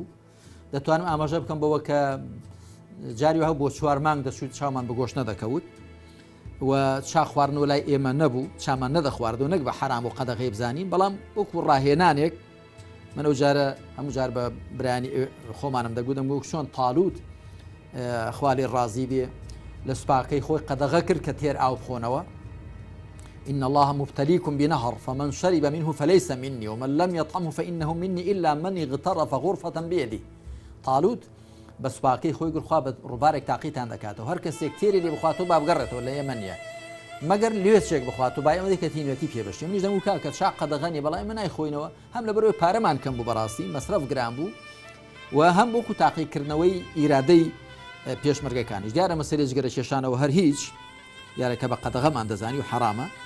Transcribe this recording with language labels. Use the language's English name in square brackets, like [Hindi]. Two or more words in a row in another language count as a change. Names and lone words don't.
[Central Kurdish] دەتوانم ئاماژە بکەم بەوە کە جاری وها بۆ 4 مانگ دەچوت چاومان بە گۆشت نەدەکەوت و چا خواردنەوە لای ئێمە نەبوو چامان نەدەخواردەوە نەک بە حرام و قەدەغی بزانین بەڵام وەکو ڕاهێنانێک من ئەو جارە هەموو جار بە برانی خۆمانم دەگوتم وەک چۆن تاالوت خوالی ڕازی بێ لە سوپاکەی خۆی قەدەغە کرد کە تێر ئاو بخۆنەوە [Arabic] إن الله مبتليكم بنهر فمن شرب منه فليس مني ومن لم يطعمه فإنه مني إلا من اغترف غرفة بيده. [Central Kurdish] طالوت بە سوپاکەی خۆی گرخوا بە ڕووبارێک تاقیتان دەکاتەوە هەر کەسێک تێری لێ بخواتەوە با بگەڕێتەوە لە ئێمەنیە مەگەر لێچێک بخوات و با ئەمە دەکەتینوێتی پێبشتی منیش دەمو کاکە چاق قەدەغەنی بەڵام من نایخۆینەوە هەم لە بەرەوەی پارەمان کەم بوو بەڕاستی مەسرەف گران بوو و هەم بۆکو تاقیکردنەوەی ئیرادەی پێشمەرگەکانیش دیارە مەسەلەی جگەرە کێشانەوە هەر هیچ دیارەکە بە قەدەغەمان دەزانی و حرامە.